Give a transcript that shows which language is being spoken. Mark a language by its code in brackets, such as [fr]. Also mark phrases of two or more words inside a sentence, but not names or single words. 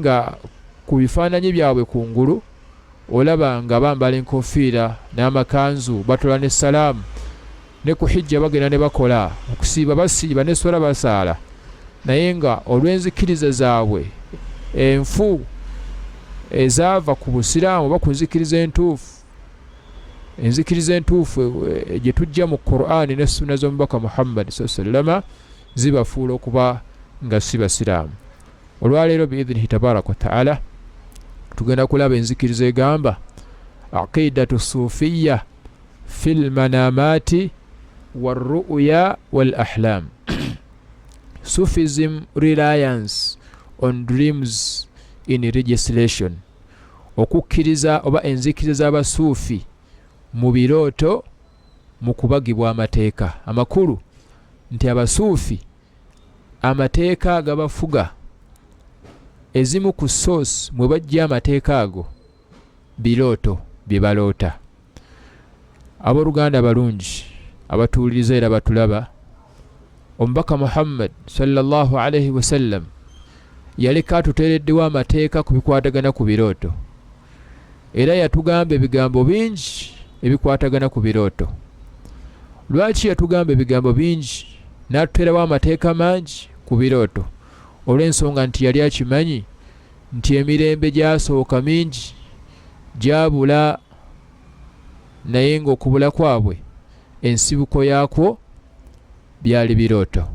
[lg] nga ku bifaananyi byabwe kungulu olaba nga bambala enkofiira n'amakanzu, batola n'essalaamu, ne ku hijja bagenda ne bakola okusiiba basiiba n'eswala basaala, naye nga olw'enzikiriza zaabwe enfu ezaava ku busiraamu oba ku nzikiriza entuufu, enzikiriza entuufu gye tujja mu Qur'ani ne sunna z'omubaka Muhammad [ar] صلى الله عليه وسلم [lg] zibafuula okuba nga si basiraamu. Olwaleero [ar] بإذنه تبارك وتعالى [lg] tugenda kulaba enzikiriza egamba [ar] عقيدة الصوفية في المنامات والرؤيا والأحلام. [en] Sufism reliance on dreams in legislation. [lg] Okukkiriza oba enzikiriza z'abasuufi mu birooto mu kubagibwa amateeka amakulu, nti abasuufi amateeka agabafuga ezimu ku source mwe bajja amateeka ago birooto bye baloota. Abooluganda balungi abatuuliriza era batulaba, omubaka Muhammad [ar] صلى الله عليه وسلم [lg] yaleka atuteereddewo amateeka ku bikwatagana ku birooto, era yatugamba ebigambo bingi ebikwatagana ku birooto. Lwaki yatugamba ebigambo bingi n'atuteerawo amateeka mangi ku birooto? Olw'ensonga nti yali akimanyi nti emirembe gyasooka mingi gyabula, naye ng'okubula kwabwe ensibuko yaakwo byali birooto.